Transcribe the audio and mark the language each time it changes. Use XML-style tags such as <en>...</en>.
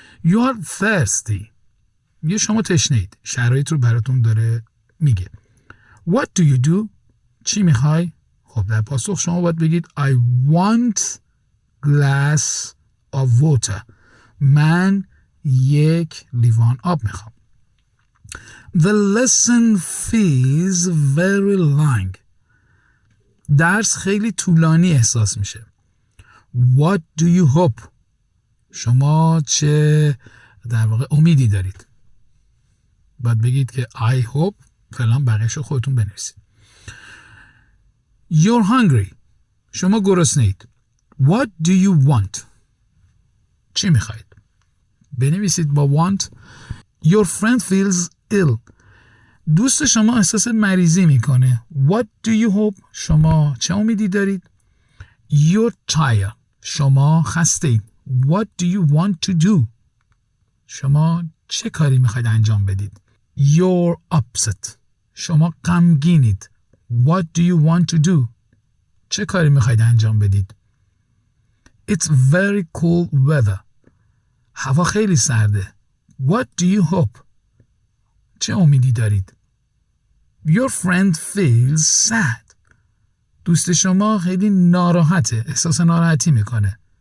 <en>You are thirsty.</en> <fa>میگه شما تشنه‌اید. شرایط رو براتون داره میگه.</fa> <en>What do you do?</en> <fa>چی میخوای؟ خب در پاسخ شما باید بگید</fa> <en>I want glass of water.</en> <fa>من یک لیوان آب میخوام.</fa> <en>The lesson feels very long.</en> <fa>درس خیلی طولانی احساس میشه.</fa> <en>What do you hope?</en> <fa>شما چه در واقع امیدی دارید؟ باید بگید که I hope فلان، بقیه‌شو خودتون بنویسید.</fa> <en>You're hungry.</en> <fa>شما گرسنه‌اید.</fa> <en>What do you want?</en> <fa>چی میخواید؟ بنویسید با want.</fa> <en>Your friend feels ill.</en> <fa>دوست شما احساس مریضی میکنه.</fa> <en>What do you hope?</en> <fa>شما چه امیدی دارید؟</fa> <en>You're tired.</en> <fa>شما خسته اید.</fa> <en>What do you want to do?</en> <fa>شما چه کاری میخواید انجام بدید؟</fa> <en>You're upset.</en> <fa>شما غمگینید.</fa> <en>What do you want to do?</en> <fa>چه کاری میخواید انجام بدید؟</fa> <en>It's very cool weather.</en> <fa>هوا خیلی سرده.</fa> <en>What do you hope?</en> <fa>چه امیدی دارید؟</fa> <en>Your friend feels sad.</en> <fa>دوست شما خیلی ناراحته، احساس ناراحتی میکنه.</fa>